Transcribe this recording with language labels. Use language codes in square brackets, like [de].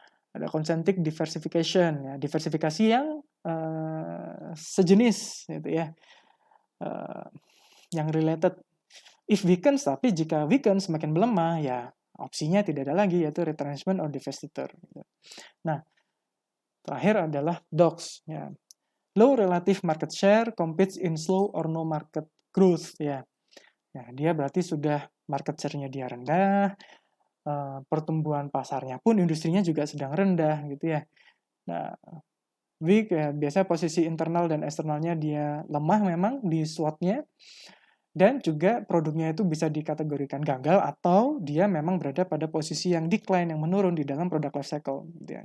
[id] Ada concentric diversification ya, diversifikasi yang sejenis gitu ya. Yang related. [en] If weakens, [id] tapi jika weaken semakin melemah, ya opsinya tidak ada lagi, yaitu retrenchment or divestiture. Nah, terakhir adalah DOX. Ya. [en] Low relative market share competes in slow or no market growth. [id] Ya. Ya, dia berarti sudah market share-nya dia rendah, pertumbuhan pasarnya pun industrinya juga sedang rendah gitu ya. Nah, weak ya, biasanya posisi internal dan eksternalnya dia lemah memang di SWOT-nya. Dan juga produknya itu bisa dikategorikan gagal atau dia memang berada pada posisi yang decline, yang menurun di dalam product life cycle. Gitu ya.